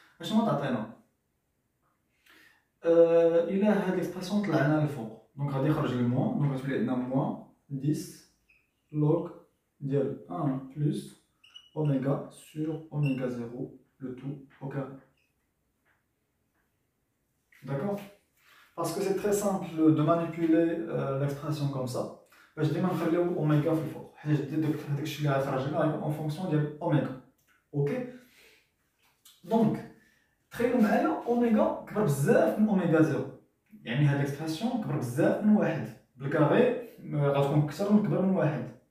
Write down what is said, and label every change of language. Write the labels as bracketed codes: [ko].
[ar] اشنو تعطينا؟ الى هاد ليكسبرسيون طلعنا للفوق دونك غادي يخرج لي موان، دونك غتولي عندنا موان 10 لوغ ديال 1 بلس اوميغا سور اوميغا زيرو لو تو [fr] au carré. D'accord? Parce que c'est très simple de manipuler l'expression comme ça. [ar] باش ديما نخليو اوميغا في الفوق حيت داك الشيء اللي غيخرج لنا غيكون اون فونكسيون ديال اوميغا. اوكي دونك تخيلوا معايا اوميغا كبر بزاف من اوميغا زيرو، يعني هاد ليكسبرسيون كبر بزاف من واحد بالكاري غتكون اكثر من كبر من واحد.